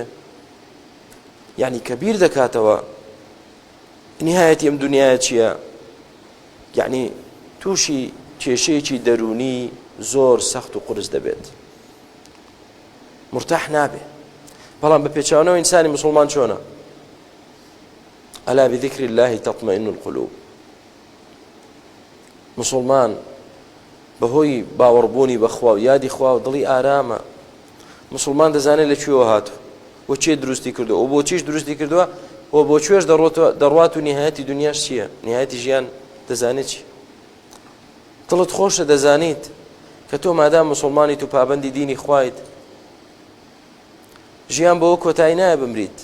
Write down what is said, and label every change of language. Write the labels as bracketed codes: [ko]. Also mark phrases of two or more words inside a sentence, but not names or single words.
[ckb] یعنی کە بیر دەکاتەوە نهایەتی ئەم دنیاە چییە؟ یعنی تووشی کێشەیەکی دەرونی زۆر سەخت و قورس دەبێت، مرتاح نابێ. بەڵام بە پێچاونەوە ئینسانی مسلمان چۆنە؟ [ar] ئەلا بذکر الله تطمئن القلوب. [ckb] مسلمان بەهۆی باوەڕبوونی بەخوا و یادی خوا و دڵی ئارامە. مسلمان دەزانێت لەکوێوە هاتووە، بۆ چێ دروستی کردووە و بۆ چیش دروستی کردووە و بۆ کوێش دەڕوات و نهایەتی دنیاش چییە؟ نهایەتی ژیان دەزانێت چی؟ دڵت خۆشە دەزانیت کە تۆ مادام مسلمانیت و پابەندی دینی خوایت، ژیان بەوە کۆتایی نایە بمریت.